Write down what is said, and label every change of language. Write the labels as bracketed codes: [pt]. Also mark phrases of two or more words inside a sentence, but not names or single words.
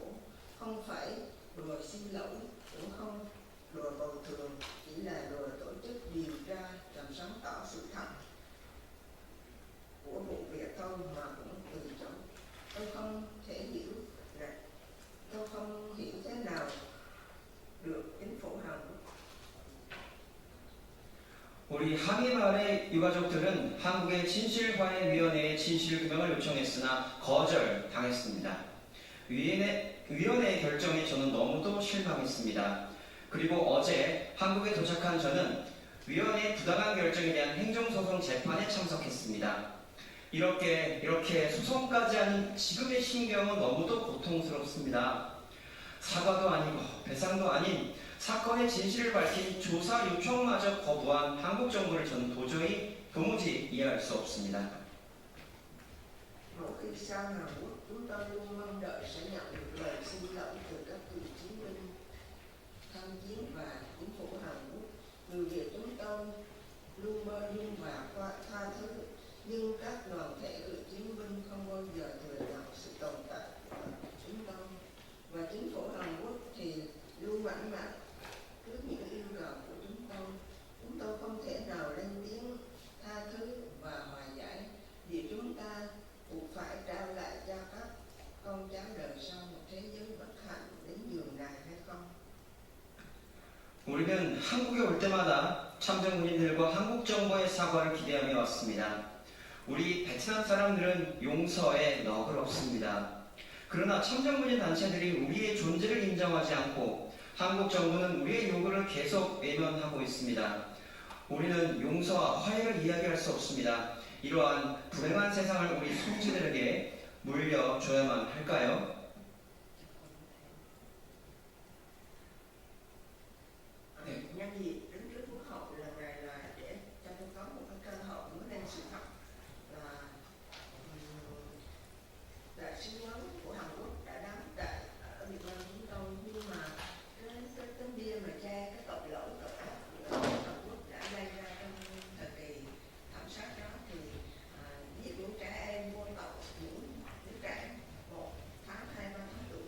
[vi] Không phải đùa xin lỗi, cũng không đùa bồi thường, chỉ là đùa tổ chức điều tra làm sáng tỏ sự thật của vụ việc thôi mà cũng từ chối. Tôi không hiểu thế nào được chính phủ Hàn Quốc. [ko] 우리 항해마을의 유가족들은 한국의 진실화해위원회에 진실규명을 요청했으나 거절당했습니다. 위원회의 결정에 저는 너무도 실망했습니다. 그리고 어제 한국에 도착한 저는 위원회의 부당한 결정에 대한 행정소송 재판에 참석했습니다. 이렇게 소송까지 하는 지금의 심경은 너무도 고통스럽습니다. 사과도 아니고 배상도 아닌 사건의 진실을 밝힌 조사 요청마저 거부한 한국 정부를 저는 도무지 이해할 수 없습니다. [vi] Mỗi khi sang Hàn Quốc, chúng tôi luôn mong đợi sẽ nhận được lời xin lỗi từ các cựu chiến binh tham chiến và chính phủ Hàn Quốc. Người Việt chúng tôi luôn mơ dung và tha thứ, nhưng các đoàn thể cựu chiến binh không bao giờ thừa nhận sự tồn tại của chúng tôi. Và chính phủ Hàn Quốc thì luôn mạnh mẽ trước những yêu cầu của chúng tôi. Chúng tôi không thể nào lên tiếng tha thứ và hòa giải vì chúng ta buộc phải trao lại cho các con cháu đời [ko] 우리는 한국에 올 때마다 참전군인들과 한국 정부의 사과를 기대하며 왔습니다. 우리 베트남 사람들은 용서에 너그럽습니다. 그러나 참전군인 단체들이 우리의 존재를 인정하지 않고 한국 정부는 우리의 요구를 계속 외면하고 있습니다. 우리는 용서와 화해를 이야기할 수 없습니다. 이러한 불행한 세상을 우리 손주들에게 물려줘야만 할까요? [vi] Nhân dịp đứng trước Quốc hội lần này là để cho tôi có một cái cơ hội nói lên sự thật là đại sứ quán của Hàn Quốc đã đóng tại ở Việt Nam chúng tôi, nhưng mà cái tấm bia mà che cái tội lỗi tội ác của Hàn Quốc đã gây ra trong thời kỳ thảm sát đó thì giết những trẻ em vô tội, những trẻ 1 tháng, 2, 3 tháng tuổi.